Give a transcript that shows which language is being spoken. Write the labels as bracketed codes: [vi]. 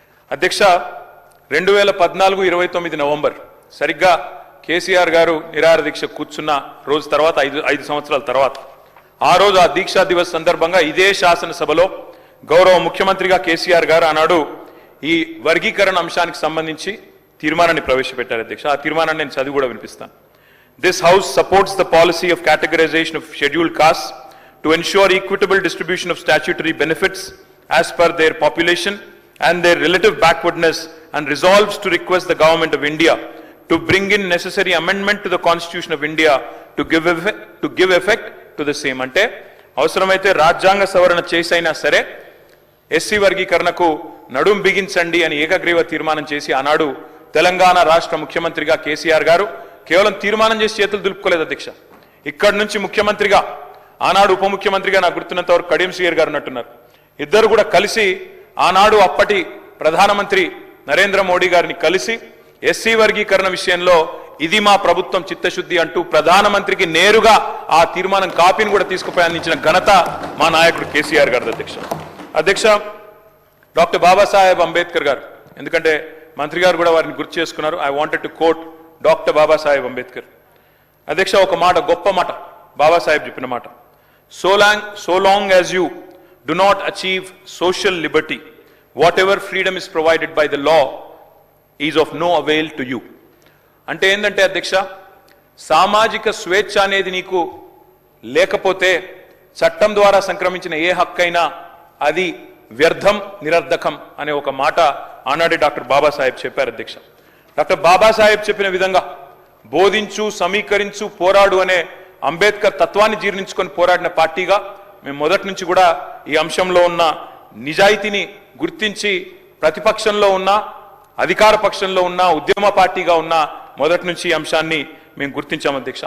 [te] అధ్యక్ష, 2014 నవంబర్ సరిగ్గా కేసీఆర్ గారు నిరాహార దీక్ష కూర్చున్న రోజు తర్వాత 5 సంవత్సరాల తర్వాత, ఆ రోజు ఆ దీక్షా దివస్ సందర్భంగా ఇదే శాసనసభలో గౌరవ ముఖ్యమంత్రిగా కేసీఆర్ గారు ఆనాడు ఈ వర్గీకరణ అంశానికి సంబంధించి తీర్మానాన్ని ప్రవేశపెట్టారు అధ్యక్ష. ఆ తీర్మానాన్ని నేను చదివి కూడా వినిపిస్తాను. [en] This house supports the policy of categorization of scheduled castes to ensure equitable distribution of statutory benefits as per their population and their relative backwardness, and resolves to request the Government of India to bring in necessary amendment to the Constitution of India to give effect to the same. [te] అంటే అవసరమైతే రాజ్యాంగ సవరణ చేసైనా సరే SC వర్గీకరణకు నడుం బిగించండి అని ఏకగ్రీవ తీర్మానం చేసి ఆనాడు తెలంగాణ రాష్ట్ర ముఖ్యమంత్రిగా కేసీఆర్ గారు కేవలం తీర్మానం చేసి చేతులు దులుపుకోలేదు అధ్యక్ష. ఇక్కడి నుంచి ముఖ్యమంత్రిగా, ఆనాడు ఉప ముఖ్యమంత్రిగా నాకు గుర్తున్నంత వరకు కడియం శ్రీయర్ గారు ఉన్నట్టున్నారు. ఇద్దరు కూడా కలిసి ఆనాడు అప్పటి ప్రధానమంత్రి నరేంద్ర మోడీ గారిని కలిసి ఎస్సీ వర్గీకరణ విషయంలో ఇది మా ప్రభుత్వం చిత్తశుద్ధి అంటూ ప్రధానమంత్రికి నేరుగా ఆ తీర్మానం కాపీని కూడా తీసుకుపోయి అందించిన ఘనత మా నాయకుడు కేసీఆర్ గారు అధ్యక్ష. అధ్యక్ష, డాక్టర్ బాబాసాహెబ్ అంబేద్కర్ గారు, ఎందుకంటే మంత్రి గారు కూడా వారిని గుర్తు చేసుకున్నారు. [en] I wanted to quote doctor Babasaheb Ambedkar. [te] అధ్యక్ష, ఒక మాట, గొప్ప మాట బాబాసాహెబ్ చెప్పిన మాట, [en] So long as you do not achieve social liberty, whatever freedom is provided by the law is of no avail to you. [te] అంటే ఏంటంటే అధ్యక్ష, సామాజిక స్వేచ్ఛ అనేది నీకు లేకపోతే చట్టం ద్వారా సంక్రమించిన ఏ హక్కైనా అది వ్యర్థం, నిరర్ధకం అనే ఒక మాట ఆనాడే డాక్టర్ బాబాసాహెబ్ చెప్పారు అధ్యక్ష. డాక్టర్ బాబాసాహెబ్ చెప్పిన విధంగా బోధించు, సమీకరించు, పోరాడు అనే అంబేద్కర్ తత్వాన్ని జీర్ణించుకొని పోరాడిన పార్టీగా మేము మొదటి నుంచి కూడా ఈ అంశంలో ఉన్న నిజాయితీని గుర్తించి ప్రతిపక్షంలో ఉన్న, అధికార పక్షంలో ఉన్న, ఉద్యమ పార్టీగా ఉన్న మొదటి నుంచి ఈ అంశాన్ని మేము గుర్తించాం అధ్యక్ష.